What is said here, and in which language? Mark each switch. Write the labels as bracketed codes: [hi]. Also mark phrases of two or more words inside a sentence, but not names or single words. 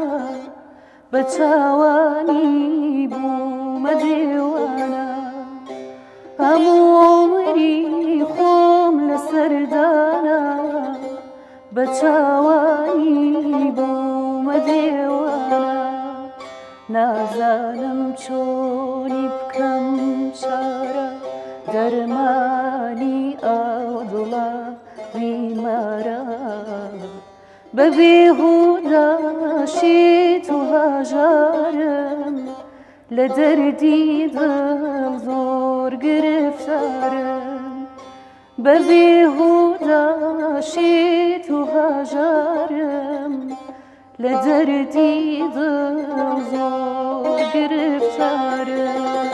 [ku] بچاوانی بوم دیوانا همو عمری خوب لسردانا بچاوانی بوم دیوانا [ckb] نازانم چۆنی بکەم چارە دەرمانی ئەو دڵە بیمارە [ku] بە [ckb] بێهوداشیت و هەژارم لە دەردی دڵ زۆر گرفتارم بە بێهوداشیت و هەژارم لە دەردی دڵ زۆر گرفتارم